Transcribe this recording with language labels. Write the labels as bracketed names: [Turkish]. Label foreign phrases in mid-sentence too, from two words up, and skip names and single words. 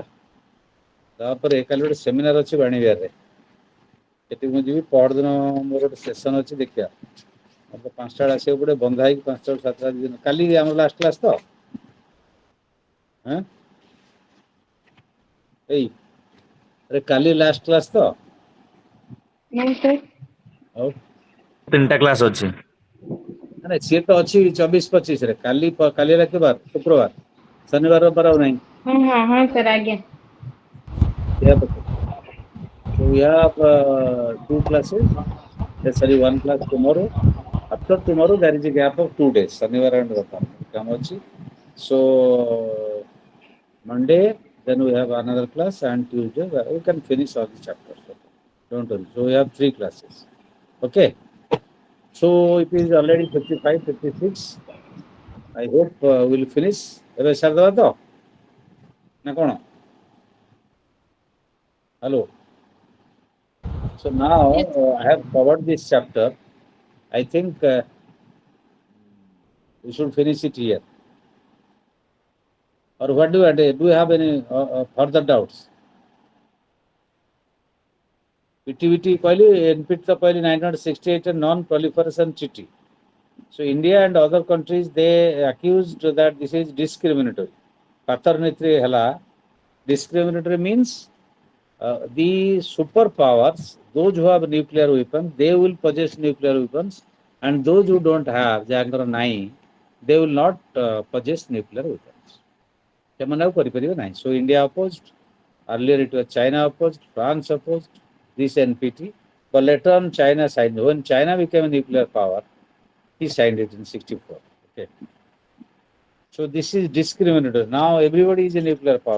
[Odia] ତାପରେ କାଲି ଗୋଟେ ସେମିନାର ଅଛି ବାଣୀବିହାରରେ, ସେଠି ମୁଁ ଯିବି। ପହରଦିନ ମୋର ଗୋଟେ ସେସନ ଅଛି, ଦେଖିବା। ମତେ 5ଟା ବେଳେ ଆସିବାକୁ ପଡିବ, ବନ୍ଧା ହେଇକି 5ଟା ରୁ 7ଟା ଦିନ। କାଲି ଆମର [English] last class [Odia] ତ? ଏଇ ଆରେ କାଲି [English] last class [Odia] ତ? ନାହିଁ ସର। ଆଉ 3ଟା କ୍ଲାସ୍ ଅଛି। ନାଇଁ ସିଏ ତ ଅଛି 24-25 ରେ। କାଲି ହେଲା କି ବାର? ଶୁକ୍ରବାର। ଶନିବାର ରବିବାର ଆଉ ନାହିଁ। ହଁ ହଁ ହଁ ସର ଆଜ୍ଞା। [English] Yeah, okay. So we have 2 classes. Sorry, 1 class tomorrow. After tomorrow, there is a gap of 2 days. Shanivar and Ratan. So Monday, then we have another class, and Tuesday we can finish all the chapters. Okay. Don't worry. So we have 3 classes. Okay. So it is already 55, 56. I hope we'll finish. [Odia] ଏବେ ସାରିଦେବା ତ ନା କ'ଣ? [English] Hello. So now I have covered this chapter. I think we should finish it here. Or what do you do? Do you have any further doubts? [Odia] PTVT କହିଲି, NPT ତ କହିଲି 1968 [English] non-proliferation treaty. So India and other countries, they accused that this is discriminatory. [Odia] Paternity ହେଲା. [English] Discriminatory means the superpowers, those who have nuclear weapons, they will possess nuclear weapons, and those who don't have, [Odia] ଯାହାଙ୍କର ନାହିଁ, [English] they will not possess nuclear weapons. [Odia] ସେମାନେ ଆଉ କରିପାରିବେ ନାହିଁ. [English] So India opposed. Earlier it was China opposed, France opposed this NPT. But later on China signed. When China became a nuclear power, he signed it in 64. Okay. So this is discriminatory. Now everybody is a nuclear power.